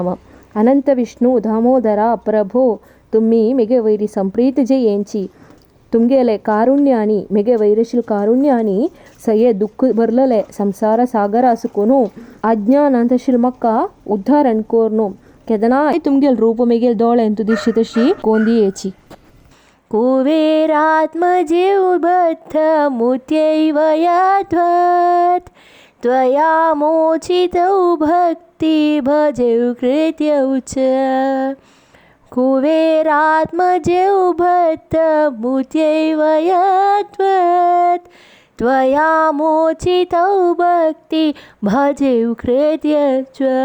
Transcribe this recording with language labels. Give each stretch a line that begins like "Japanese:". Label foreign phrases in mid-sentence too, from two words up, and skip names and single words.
Konkani: अनंत विष्णु दामोदरा प्रभो तुम्ही मिगे वैरी संप्रीत जयेंची तुमगेले कारुण्यानी मिगे वैरशील कारुण्यानी सये दुःख बरलले संसार सागर असुकोनु अज्ञानांतशील मक्का उद्धारण कोर्नु केदनाय तुमगेल रूप मिगेल दोळे अंतु दिशितशी कोंदियेची.
Sanskrit: कुबेरात्मजीवबद्ध मुत्यैव यद्वत् त्वया मोचितौ भक्ति भजौ कृत्यौ च. कुबेरात्मजीवबद्ध मुत्यैव यद्वत् त्वया मोचितौ भक्ति भजौ कृत्यौ च.